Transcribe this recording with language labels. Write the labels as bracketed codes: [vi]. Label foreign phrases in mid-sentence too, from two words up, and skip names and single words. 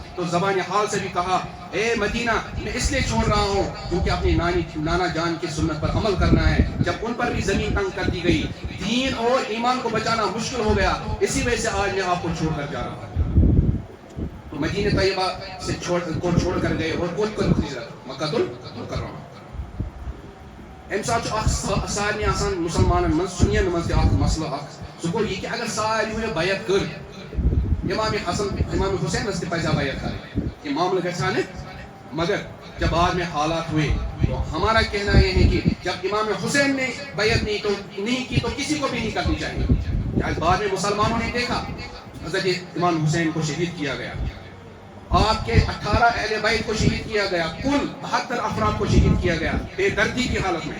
[ur] تو زبان حال سے بھی کہا، اے مدینہ میں اس لیے چھوڑ رہا ہوں کیونکہ اپنی نانا جان کی سنت پر عمل کرنا ہے. جب ان پر بھی زمین تنگ کر دی گئی، دین اور ایمان کو بچانا مشکل ہو گیا، اسی وجہ سے آج میں آپ کو چھوڑ کر جا رہا ہوں. مدینہ طیبہ سے چھوڑ کر گئے اور کوت کر ہجرت مکہ المکرمہ. [ks] امہ سات سارے آسان مسلمانن من سنین من تہ مسئلہ سہ گو یہ کہ اگر سارے بیعت کر امام حسینس تہ پزا بیعت کریں، یہ معاملہ گژھا نہ. [ur] مگر جب بعد میں حالات ہوئے تو ہمارا کہنا یہ ہے کہ جب امام حسین نے بیعت نہیں کی تو کسی کو بھی نہیں کرنی چاہیے. بعد میں مسلمانوں نے دیکھا حضرت امام حسین کو شہید کیا گیا، آپ کے 18 اہل بیت کو شہید کیا گیا، کل 72 افراد کو شہید کیا گیا بے دردی کی حالت میں.